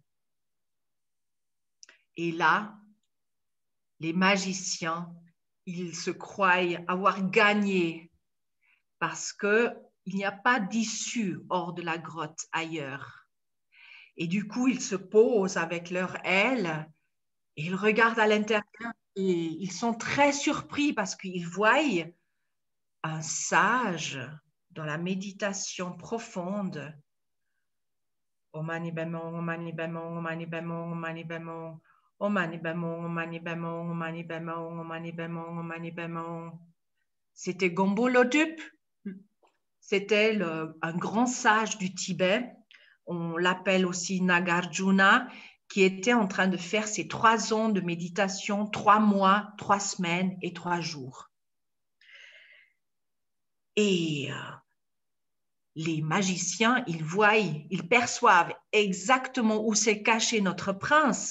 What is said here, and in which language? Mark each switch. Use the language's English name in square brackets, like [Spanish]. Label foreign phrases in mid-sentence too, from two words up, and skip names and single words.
[French] Et là, les magiciens, ils se croient avoir gagné parce qu'il n'y a pas d'issue hors de la grotte ailleurs. Et du coup, ils se posent avec leurs ailes et ils regardent à l'intérieur et ils sont très surpris parce qu'ils voient un sage dans la méditation profonde. [Sanskrit] ॐ मणि पद्मे हूँ, ॐ मणि पद्मे हूँ, ॐ मणि पद्मे हूँ, ॐ मणि पद्मे हूँ. ॐ मणि पद्मे हूँ, ॐ मणि पद्मे हूँ, ॐ मणि पद्मे हूँ, ॐ मणि पद्मे हूँ, ॐ मणि पद्मे हूँ. [French] C'était Gompo Lodup. C'était un grand sage du Tibet. On l'appelle aussi Nagarjuna, qui était en train de faire ses 3 ans de méditation, 3 mois, 3 semaines et 3 jours. Et les magiciens, ils perçoivent exactement où s'est caché notre prince.